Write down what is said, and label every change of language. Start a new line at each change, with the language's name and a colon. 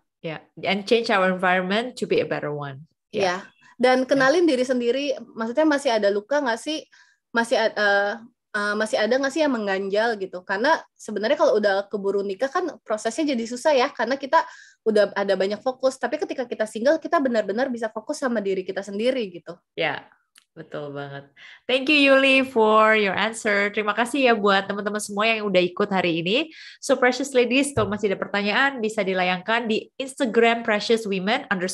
English: Yeah, and change our environment to be a better one.
Indonesian: Yeah. Dan kenalin diri sendiri. Maksudnya masih ada luka nggak sih? Masih ada nggak sih yang mengganjal gitu? Karena sebenarnya kalau udah keburu nikah kan prosesnya jadi susah ya. Karena kita udah ada banyak fokus. Tapi ketika kita single, kita benar-benar bisa fokus sama diri kita sendiri gitu. Ya. Betul banget.
English: Thank you Yuli for your answer.
Indonesian: Terima kasih ya buat teman-teman semua yang udah ikut hari ini.
English: So precious ladies,
Indonesian: kalau masih ada pertanyaan bisa dilayangkan di Instagram @preciouswomen_.